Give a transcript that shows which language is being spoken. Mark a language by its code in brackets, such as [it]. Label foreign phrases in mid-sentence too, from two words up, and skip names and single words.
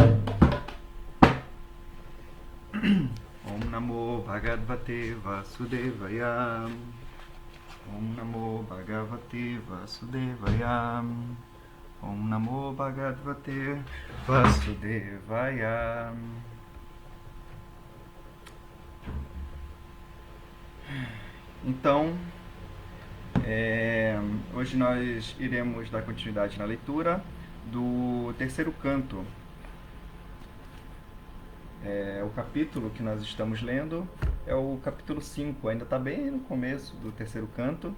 [sa] Om Namo Bhagavate Vasudevaya Om Namo Bhagavate Vasudevaya Om Namo Bhagavate Vasudevaya. [pt] Então, hoje nós iremos dar continuidade na leitura do terceiro canto. O capítulo que nós estamos lendo é o capítulo 5, ainda está bem no começo do terceiro canto.